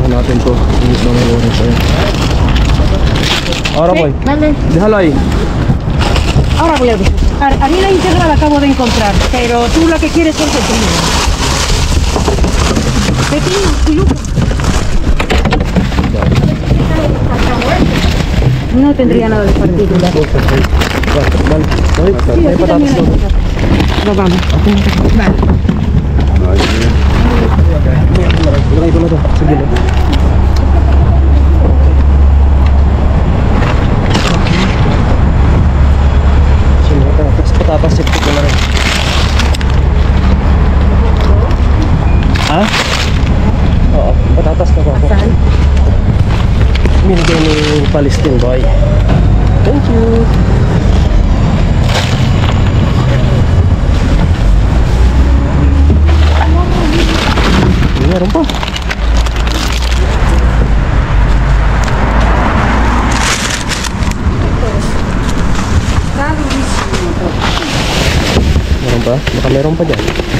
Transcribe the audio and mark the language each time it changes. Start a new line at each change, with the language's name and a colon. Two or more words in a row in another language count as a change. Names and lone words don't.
Filipino: natin to. Inis na may orange siya.
Spanish: Ahora voy. Dale. Déjalo ahí. Ahora voy a ver. Harina integral acabo de encontrar, pero tú la que quieres son pequeñas. Pequeñas, y Luca. No tendría nada de particular. Vale. Sí, Hay aquí patatas. también hay patatas. Lo vamos. Vale.
Filipino: Ilagay ko na to. Sige na. Sige na. Tapos patatas sip ko na rin. Ha? Oo. Patatas na ko ako. Saan? Binigay ni Palestine boy.
English: Thank you.
Filipino: Meron pa. Meron pa? Baka meron pa dyan.